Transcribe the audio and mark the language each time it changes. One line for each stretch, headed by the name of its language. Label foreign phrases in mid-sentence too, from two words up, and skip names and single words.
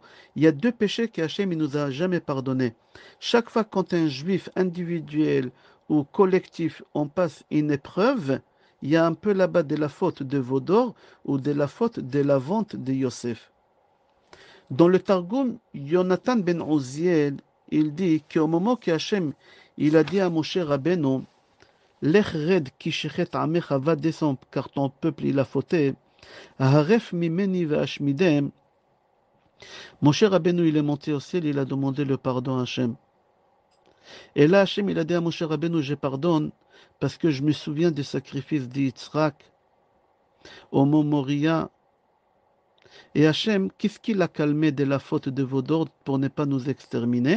French: Il y a deux péchés que Hachem il nous a jamais pardonnés. Chaque fois quand un juif individuel ou collectif on passe une épreuve, il y a un peu là-bas de la faute de veau d'or ou de la faute de la vente de Yosef. Dans le Targum, Yonatan ben Uziel, il dit qu'au moment que Hachem il a dit à Moshe Rabbeinu,
Hebrew: לך רד כי שחת עמך,
French: va descendre, car ton peuple il a fauté.
Hebrew: הרף ממני ואשמידם.
French: Moshe Rabbeinu, il est monté au ciel, il a demandé le pardon à Hachem. Et là, Hachem, il a dit à Moshe Rabbeinu, je pardonne parce que je me souviens du sacrifice d'Yitzhak au mont Moria. Et Hachem, qu'est-ce qui l'a calmé de la faute de vos ordres pour ne pas nous exterminer?